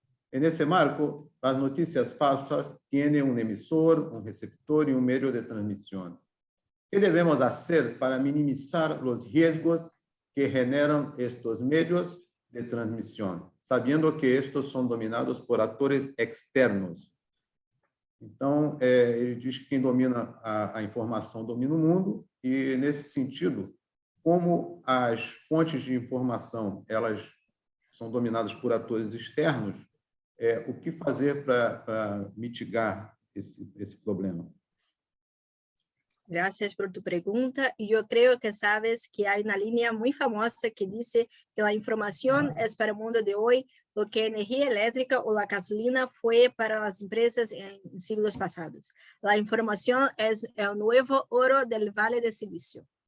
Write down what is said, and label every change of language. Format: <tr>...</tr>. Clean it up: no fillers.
<es>En ese marco, las noticias falsas tienen un emisor, un receptor y un medio de transmisión. ¿Qué debemos hacer para minimizar los riesgos que generan estos medios de transmisión, sabiendo que estos son dominados por actores externos?</es> <pt>Então, ele diz que quem domina a informação domina o mundo, e, nesse sentido, como as fontes de informação elas são dominadas por atores externos, o que fazer para mitigar esse problema?</pt> <es>Gracias por tu pregunta. Y yo creo que sabes que hay una línea muy famosa que dice que la información es para el mundo de hoy lo que energía eléctrica o la gasolina fue para las empresas en siglos pasados. La información es el nuevo oro del Valle de Silicio.</es>